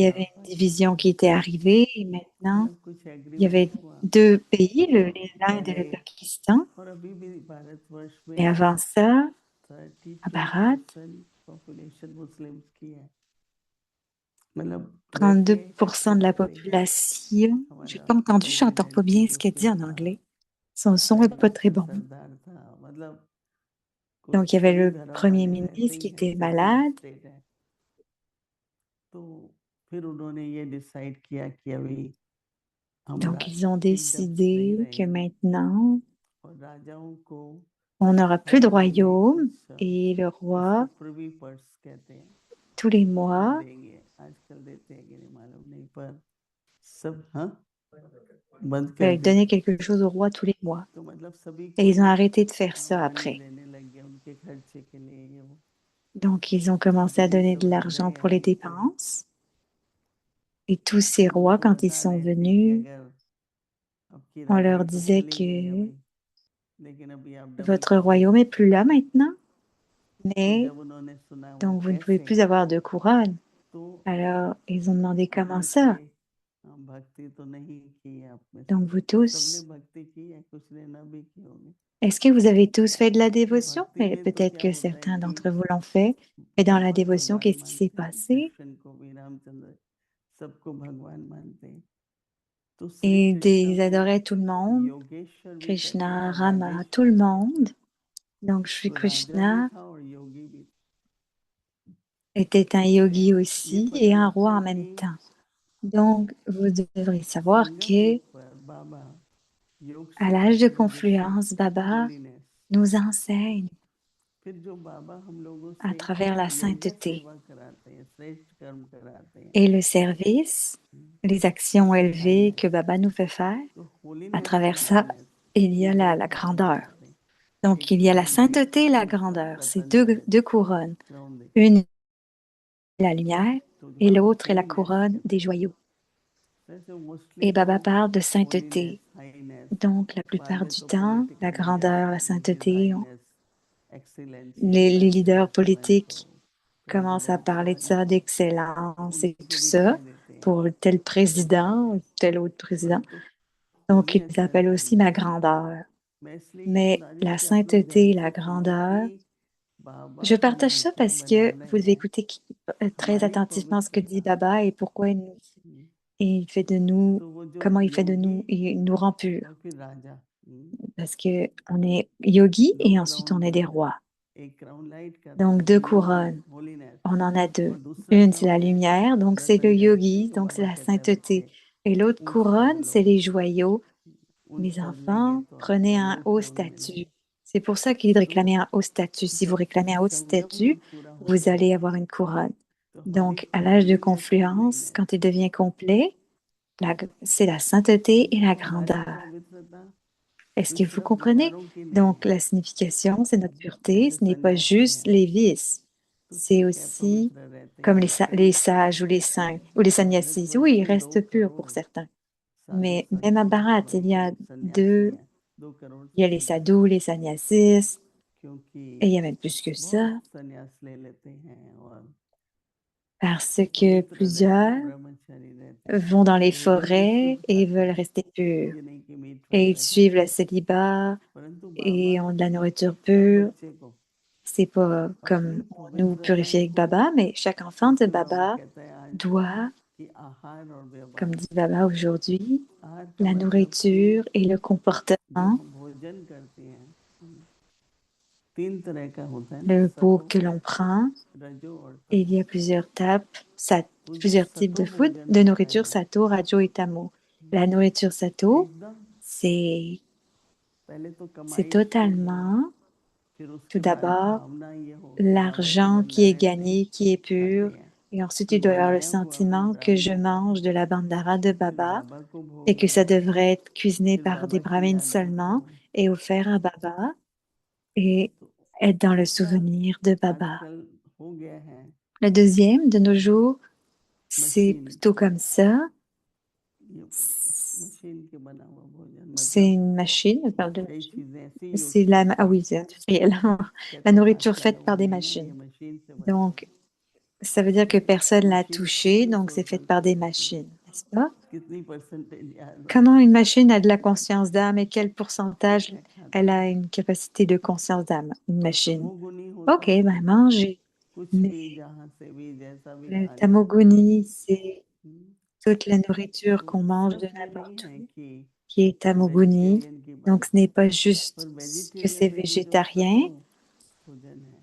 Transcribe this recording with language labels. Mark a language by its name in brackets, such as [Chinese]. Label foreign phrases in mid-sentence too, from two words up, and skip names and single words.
[Hindi] इंडिया और [French] avait une division [Hindi] पाकिस्तान, [French] qui était arrivée et maintenant, [Hindi] मतलब कुछ [French] il y avait [Hindi] एग्रीमेंट हुआ। [French] deux pays, [Hindi] और [French] l'Inde et [Hindi] पहले [French] le Pakistan. [Hindi] और अभी भी भारतवर्ष [French] Et [Hindi] में [French] avant ça, à Bharat, [Hindi] 32% पॉपुलेशन मुस्लिम्स की है, मतलब वैसे [French] 32% de la [Hindi] कहते हैं [French] population. J'ai [Hindi] हमारा [French] pas entendu, j'entends [Hindi] प्रेसिडेंट [French] pas bien ce qu'elle dit [Hindi] टिपू [French] en [Hindi] था, [French] anglais. Son son est [Hindi] पहले [French] pas très [Hindi] अच्छा [French] bon. [Hindi] सरदार था, मतलब कुछ [French] Donc, il y avait [Hindi] सभी [French] le [Hindi] धर्म [French] premier [Hindi] वाले रहते [French] ministre [Hindi] ही [French] qui [Hindi] हैं, [French] était [Hindi] सेक्युलर [French] malade. [Hindi] स्टेट है। तो फिर उन्होंने ये डिसाइड किया कि अभी हम [French] Donc, ils ont [Hindi] किंगडम्स नहीं [French] décidé que [Hindi] रहेंगे, [French] maintenant, [Hindi] और राजाओं को [French] on n'aura plus [Hindi] हर [French] de [Hindi] महीने [French] royaume [Hindi] कुछ [French] et le [Hindi] इसको [French] roi, [English] privy purse [Hindi] कहते हैं, [French] tous les [Hindi] कुछ [French] mois, [Hindi] देंगे, आजकल देते हैं कि नहीं मालूम नहीं, पर सब बंद कर [French] veulent [Hindi] दी, [French] donner quelque chose au roi tous les mois. [Hindi] तो मतलब सभी [French] Et [Hindi] कोई [French] ils ont arrêté de faire ça [Hindi] मनी [French] après. [Hindi] देने लग गया उनके खर्चे के लिए, ये वो, [French] Donc, ils ont commencé [Hindi] जब [French] à [Hindi] ये [French] donner de [Hindi] सब [French] l'argent [Hindi] राजाएं [French] pour les [Hindi] आई तो [French] dépenses. Et tous ces rois, [Hindi] उनको [French] quand ils [Hindi] बता [French] sont [Hindi] रहे थे कि [French] venus, [Hindi] अगर आपकी [French] on leur [Hindi] रानी तो [French] disait [Hindi] चली गई [French] que [Hindi] अभी, लेकिन अभी आप डमी [French] votre [Hindi] क्वीन [French] royaume [Hindi] हो, [French] est plus là maintenant, [Hindi] तो [French] mais [Hindi] जब उन्होंने सुना वो [French] donc vous ne pouvez [Hindi] कैसे, [French] plus avoir de couronne. [Hindi] तो [French] Alors, ils ont demandé comment [Hindi] पूछे [French] ça? [Hindi] भक्ति तो नहीं की है आप में से, [French] Donc, vous [Hindi] सबने [French] tous, [Hindi] भक्ति की है, कुछ ने ना भी की होगी, [French] est-ce que vous avez tous fait de la [Hindi] तो [French] dévotion? [Hindi] भक्ति [French] Mais [Hindi] में तो [French] peut-être [Hindi] क्या [French] que [Hindi] होता है [French] certains [Hindi] कि [French] d'entre vous l'ont fait. Et dans la [Hindi] बहुत [French] dévotion, [Hindi] भगवान [French] qu'est-ce qui s'est [Hindi] मानते हैं, [French] passé? [Hindi] कृष्ण को भी, रामचंद्र, सबको भगवान मानते हैं, तो श्री [French] Ils [Hindi] कृष्ण [French] ils [Hindi] को [French] adoraient tout le monde, [Hindi] योगेश्वर भी कहते हैं [French] Krishna, [Hindi] और [French] Rama, tout [Hindi] राजेश्वर [French] le [Hindi] भी कहते [French] monde. [Hindi] हैं, [French] Donc, Shri [Hindi] तो राजा भी [French] Krishna [Hindi] था और योगी भी था। [French] était un [Hindi] इससे [French] yogi [Hindi] ये [French] aussi et [Hindi] पता [French] un [Hindi] लगता [French] roi [Hindi] है [French] en [Hindi] कि [French] même temps. Donc, vous devrez savoir [Hindi] संगम [French] que [Hindi] युग पर बाबा योग [French] à l'âge [Hindi] सिखाते [French] de [Hindi] हैं, जिससे [French] confluence, Baba [Hindi] होलीनेस, [French] nous enseigne [Hindi] फिर जो बाबा हम लोगों [French] à [Hindi] से [French] travers la [Hindi] योग्य [French] sainteté [Hindi] सेवा कराते हैं, श्रेष्ठ कर्म कराते हैं, [French] et le service, les actions [Hindi] उससे [French] élevées que [Hindi] काइंडनेस, [French] Baba nous fait faire. [Hindi] तो [French] À [Hindi] होलीनेस [French] travers [Hindi] एंड [French] ça, [Hindi] काइंडनेस, [French] il y [Hindi] ये [French] a [Hindi] दो [French] la [Hindi] क्राउन [French] grandeur. [Hindi] दिखाते हैं, [French] Donc, [Hindi] एक [French] il y a la [Hindi] क्राउन ये, [French] sainteté et la [Hindi] दूसरा [French] grandeur. C'est [Hindi] रतन [French] deux [Hindi] जड़ित [French] couronnes. [Hindi] क्राउन दिखा, [French] Une est la lumière [Hindi] तो [French] et [Hindi] वहाँ [French] l'autre est la [Hindi] होलीनेस [French] couronne [Hindi] कहते [French] des [Hindi] हैं, [French] joyaux. [Hindi] वैसे मोस्टली [French] Et [Hindi] तो [French] Baba parle de [Hindi] होलीनेस, [French] sainteté. [Hindi] हाईनेस, [French] Donc, la [Hindi] बाद [French] plupart [Hindi] में [French] du [Hindi] तो [French] temps, la [English] political leaders [French] grandeur, la [Hindi] में हिज [French] sainteté, [English] highness excellency [French] les [Hindi] प्राइम [French] leaders [Hindi] मिनिस्टर बने तो [French] politiques commencent à [Hindi] प्रेसिडेंट को [French] parler de ça, [Hindi] आना, तो [French] d'excellence et [Hindi] उनकी [French] tout [Hindi] भी [French] ça [Hindi] राय देते हैं, [French] pour tel président ou tel autre président. [Hindi] परंतु [French] Donc, ils [English] holiness and [French] appellent aussi ma [Hindi] काइंडनेस, [French] grandeur. [Hindi] मैं इसलिए ये [French] Mais [Hindi] बता रही हूँ [French] la [Hindi] कि आप लोग [French] sainteté, [Hindi] ध्यान [French] la [Hindi] से सुनो कि [French] grandeur, [Hindi] बाबा [French] je [Hindi] हमें [French] partage ça [Hindi] ऐसा [French] parce [Hindi] बना [French] que vous [Hindi] रहे [French] devez [Hindi] हैं, [French] écouter très [Hindi] हमारी [French] attentivement ce que dit [Hindi] पवित्रता, [French] Baba et pourquoi il fait de nous, [Hindi] तो वो जो [French] comment il fait de [Hindi] योगी [French] nous, il nous rend purs. [Hindi] और फिर राजा, [French] Parce que on est yogi [Hindi] दो [French] et ensuite [Hindi] क्राउन [French] on est des [Hindi] दिया है, [French] rois. [Hindi] एक क्राउन लाइट का था [French] Donc, [Hindi] वो [French] deux [Hindi] योगी [French] couronnes. [Hindi] होलीनेस, [French] On en a [Hindi] और [French] deux. [Hindi] दूसरा [French] Une, c'est la [Hindi] क्राउन है [French] lumière, donc c'est le [Hindi] रतन जड़ित, [French] yogi, [Hindi] जिसको [French] donc c'est [Hindi] बाबा [French] la [Hindi] कहता है [French] sainteté. [Hindi] बच्चे [French] Et l'autre [Hindi] ऊंट सवार [French] couronne, c'est [Hindi] लोग, [French] les joyaux. [Hindi] ऊंट [French] Mes [Hindi] पर लेंगे [French] enfants, [Hindi] तो [French] prenez [Hindi] आपको [French] un [Hindi] योग [French] haut [Hindi] क्यों नहीं [French] statut. [Hindi] मिलेगा। [French] C'est pour ça qu'il est de [Hindi] तो [French] réclamer un haut statut. Si vous [Hindi] जब [French] réclamez un haut [Hindi] संगम [French] statut, [Hindi] युग पूरा [French] vous [Hindi] होता [French] allez [Hindi] है [French] avoir une couronne. [Hindi] तो हमारी [French] Donc, à l'âge de [English] holiness and [French] confluence, [Hindi] काइंडनेस, [French] quand il devient complet, c'est la sainteté et la [Hindi] तो हमारी [French] grandeur. [Hindi] पवित्रता [French] Est-ce [Hindi] कोई [French] que vous [Hindi] सिर्फ [French] comprenez? [Hindi] विकारों की नहीं [French] Donc, [Hindi] है, [French] la signification, c'est notre pureté. [Hindi] जैसे [French] Ce n'est pas [Hindi] सन्यासी [French] juste [Hindi] हैं [French] les vices. [Hindi] तो [French] C'est [Hindi] ठीक है [French] aussi [Hindi] पवित्र रहते [French] comme [Hindi] हैं, [French] les [Hindi] लेकिन [French] sages ou les saints ou les sannyasis. Oui, [Hindi] भारतवर्ष [French] ils [Hindi] में [French] restent purs [Hindi] 2 करोड़ [French] pour certains. [Hindi] साधु [French] Mais même à [Hindi] संत हैं, [French] Bharat, il y [Hindi] वही [French] a [Hindi] सन्यासी [French] deux, [Hindi] हैं, 2 करोड़ [French] il y [Hindi] से [French] a les [Hindi] भी ज्यादा, [French] sadhus, les sannyasis, et [Hindi] क्योंकि [French] il y a même plus que [Hindi] बहुत [French] ça, [Hindi] सन्यास ले लेते हैं और [French] parce que [Hindi] पवित्र रहते हैं, [French] plusieurs [Hindi] ब्रह्मचारी रहते [French] vont dans les [Hindi] वो भी [French] forêts [Hindi] शुद्ध [French] et veulent [Hindi] शाकाहारी, [French] rester purs. [Hindi] ये नहीं कि मीट [French] Et [Hindi] वगैरह [French] ils suivent [Hindi] खाते [French] le [Hindi] हैं, [French] célibat [Hindi] परंतु बाबा [French] et ont de la nourriture [Hindi] हर [French] pure. [Hindi] बच्चे को [French] C'est pas [Hindi] अपनी [French] comme on nous purifie [Hindi] पवित्रताई [French] avec [Hindi] को, [French] Baba, mais chaque enfant de [Hindi] जैसे बाबा [French] Baba [Hindi] कहता है आज [French] doit, [Hindi] कि आहार और [French] comme [Hindi] व्यवहार, [French] dit Baba aujourd'hui, [Hindi] आहार का [French] la [Hindi] मतलब कि [French] nourriture et le [Hindi] जो [French] comportement, [Hindi] हम भोजन करते हैं, तीन तरह का होता है ना, [French] le pot [Hindi] सतो, [French] que l'on prend. [Hindi] रजो और [French] Et il [Hindi] तमो। [French] y a [Hindi] तो जो [French] plusieurs types [Hindi] सतो [French] de food, [Hindi] भोजन [French] de [Hindi] होता [French] nourriture, [Hindi] है, [French] sato, rajo et tamo. La nourriture sato, [Hindi] एकदम [French] c'est [Hindi] पहले तो [French] c'est [Hindi] कमाई शुद्ध हो, [French] totalement, [Hindi] फिर [French] tout [Hindi] उसके बाद [French] d'abord, [Hindi] भावना ये हो कि बाबा के [French] l'argent qui est [Hindi] भंडारे से [French] gagné, qui est [Hindi] खाते [French] pur. [Hindi] हैं, [French] Et ensuite, [Hindi] कि [French] il doit y avoir le [Hindi] बनाया हुआ हम [French] sentiment que je [Hindi] ब्राह्मण खाते [French] mange [Hindi] हैं, [French] de la bandara de [Hindi] फिर [French] Baba [Hindi] बाबा को [French] et [Hindi] भोग [French] que ça [Hindi] लगाते हैं, [French] devrait être cuisiné [Hindi] फिर [French] par des [Hindi] बाबा की [French] brahmins [Hindi] यादों [French] seulement [Hindi] को। [French] et offert à Baba et [Hindi] तो [French] être dans le [Hindi] दूसरा [French] souvenir de Baba. [Hindi] आजकल हो गया है [French] Le deuxième, de nos [Hindi] कि [French] jours, c'est [Hindi] मशीन, [French] plutôt comme ça. [Hindi] ये मशीन के बना हुआ भोजन, [French] C'est [Hindi] मतलब [French] une machine, on parle de [Hindi] कई [French] machine. [Hindi] चीजें ऐसी यूज [French] C'est la, [Hindi] करते [French] ah [Hindi] हैं, [French] oui, c'est industriel. La [Hindi] कहते हैं [French] nourriture [Hindi] आजकल [French] faite [Hindi] लोग [French] par des [Hindi] नहीं नहीं ये [French] machines. [Hindi] मशीन से बना हुआ [French] Donc, ça veut dire que [Hindi] है। [French] personne l'a [Hindi] मशीन [French] touché, [Hindi] कितनी [French] donc [Hindi] सोच [French] c'est fait [Hindi] समझ [French] par [Hindi] के [French] des [Hindi] बनाती है, [French] machines, n'est-ce pas? [Hindi] कितनी परसेंटेज याद [French] Comment [Hindi] होती [French] une [Hindi] है, [French] machine a de la conscience d'âme et quel [Hindi] क्या [French] pourcentage [Hindi] क्या खाते [French] elle [Hindi] हैं। [French] a une capacité de conscience d'âme, une [Hindi] और [French] machine? [Hindi] तमोगुनी होता [French] Ok, [Hindi] है [French] ben manger. [Hindi] कुछ [French] Mais [Hindi] भी जहाँ से भी जैसा भी [French] le [Hindi] खा लिया। [French] tamoguni, c'est [Hindi] हम्म, [French] toute la nourriture [Hindi] तो [French] qu'on mange de [Hindi] सिर्फ ये नहीं [French] n'importe [Hindi] है [French] où, [Hindi] कि [French] qui est [Hindi] मैं [French] tamoguni. [Hindi] वेजिटेरियन की [French] Donc, [Hindi] बात [French] ce n'est [Hindi] की, [French] pas [Hindi] पर [French] juste que [Hindi] वेजिटेरियन [French] c'est [Hindi] में भी जो [French] végétarien, [Hindi] सतो भोजन है,